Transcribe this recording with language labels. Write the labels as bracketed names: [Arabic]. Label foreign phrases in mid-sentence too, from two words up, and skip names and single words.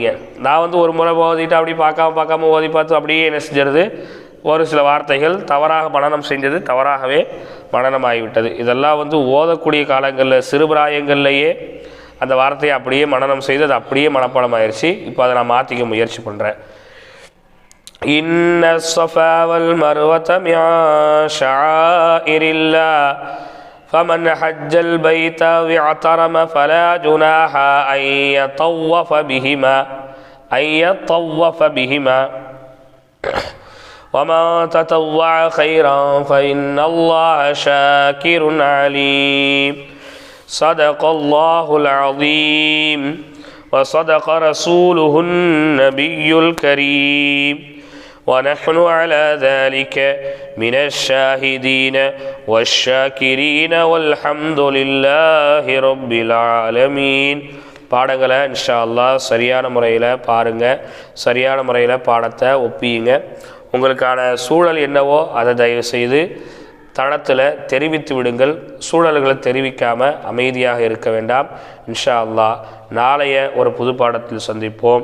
[Tamil] நான் ஒரு முறை ஓதிட்டு அப்படி பார்க்காம ஓதி பார்த்து அப்படியே என்ன செஞ்சிருது, ஒரு சில வார்த்தைகள் தவறாக மனனம் செஞ்சது தவறாகவே மனனமாகிவிட்டது. இதெல்லாம் ஓதக்கூடிய காலங்களில் சிறுபிராயங்கள்லேயே அந்த வார்த்தையை அப்படியே மனனம் செய்து அது அப்படியே மனப்பாடம் ஆயிடுச்சு. இப்போ அதை நான் மாற்றிக்க முயற்சி பண்ணுறேன். [Arabic] إن الصفا والمروة من شعائر الله فمن حج البيت واعتمر فلا جناح أن يطوف بهما ومن تطوع خيرا فإن الله شاكر عليم. صدق الله العظيم وصدق رسوله النبي الكريم ونحن على ذلك من الشاهدين والشاكرين والحمد لله رب العالمين. [Tamil] பாடங்களை [Arabic] إن شاء الله [Tamil] சரியான முறையில் பாருங்கள், சரியான முறையில் பாடத்தை ஒப்பியுங்க. உங்களுக்கான சூழல் என்னவோ அதை தயவு செய்து தளத்தில் தெரிவித்து விடுங்கள். சூழல்களை தெரிவிக்காமல் அமைதியாக இருக்க வேண்டாம். [Arabic] إن شاء الله [Tamil] நாளைய ஒரு புது பாடத்தில் சந்திப்போம்.